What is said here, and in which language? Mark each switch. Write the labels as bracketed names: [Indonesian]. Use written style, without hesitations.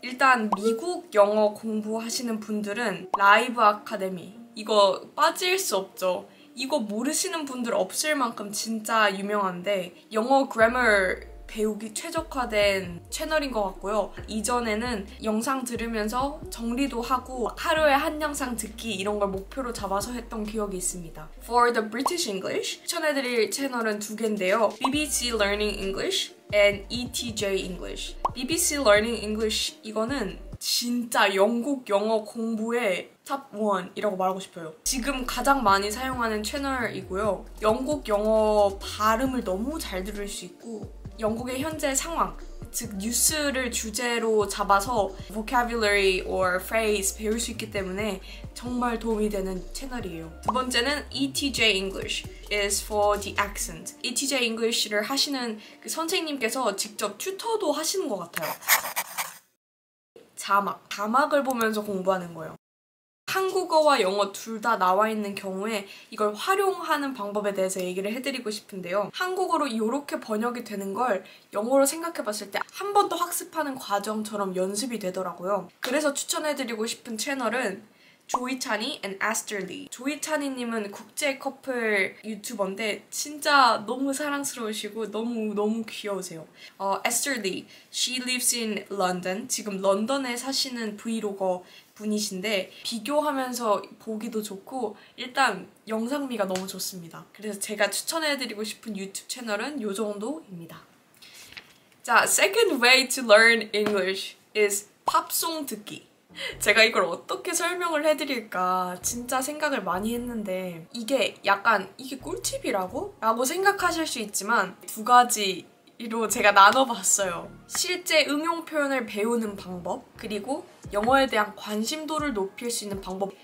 [Korean] 일단 미국 영어 공부하시는 분들은 라이브 아카데미, 이거 빠질 수 없죠. 이거 모르시는 분들 없을 만큼 진짜 유명한데 영어 그래머 배우기 최적화된 채널인 것 같고요. 이전에는 영상 들으면서 정리도 하고 하루에 한 영상 듣기 이런 걸 목표로 잡아서 했던 기억이 있습니다. [English] For the British English [Korean] 추천해드릴 채널은 2개인데요. [English] BBC Learning English and ETJ English. [Korean] BBC Learning English 이거는 진짜 영국 영어 공부의 탑 1이라고 말하고 싶어요. 지금 가장 많이 사용하는 채널이고요. 영국 영어 발음을 너무 잘 들을 수 있고 영국의 현재 상황, 즉 뉴스를 주제로 잡아서 [English] vocabulary or phrase [Korean] 배울 수 있기 때문에 정말 도움이 되는 채널이에요. 두 번째는 [English] ETJ English is for the accent. [Korean] ETJ English를 하시는 그 선생님께서 직접 튜터도 하시는 것 같아요. 자막을 보면서 공부하는 거예요. 한국어와 영어 둘 다 나와 있는 경우에 이걸 활용하는 방법에 대해서 얘기를 해드리고 싶은데요. 한국어로 이렇게 번역이 되는 걸 영어로 생각해봤을 때 한 번 더 학습하는 과정처럼 연습이 되더라고요. 그래서 추천해드리고 싶은 채널은 조이찬이 and Esther Lee. 조이찬이님은 국제 커플 유튜버인데 진짜 너무 사랑스러우시고 너무 귀여우세요. [English] Esther Lee, she lives in London. [Korean] 지금 런던에 사시는 브이로거 분이신데 비교하면서 보기도 좋고 일단 영상미가 너무 좋습니다. 그래서 제가 추천해드리고 싶은 유튜브 채널은 이 정도입니다. [English] 자, second way to learn English is [Korean] 팝송 듣기. 제가 이걸 어떻게 설명을 해드릴까 진짜 생각을 많이 했는데 이게 꿀팁이라고? 라고 생각하실 수 있지만 2가지로 제가 나눠봤어요. 실제 응용 표현을 배우는 방법 그리고 영어에 대한 관심도를 높일 수 있는 방법.